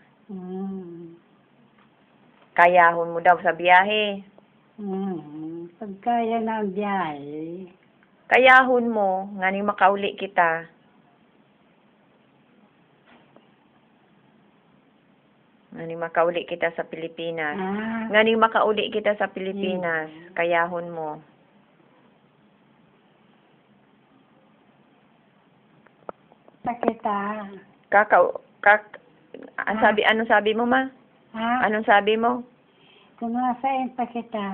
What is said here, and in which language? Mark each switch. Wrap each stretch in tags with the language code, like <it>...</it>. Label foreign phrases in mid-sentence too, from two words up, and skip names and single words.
<bik>Kayahon mo daw sa biyahe. Pagkaya na ang biyahe. Kayahon mo, nga ni makauli kita. Nga ni makauli kita sa Pilipinas. Ah, Nga ni makauli kita sa Pilipinas. Kayahon mo. sakita.</bik> <tl>Anong sabi mo ma? Ha? Anong sabi mo? Kung nasaan pa kita,</tl>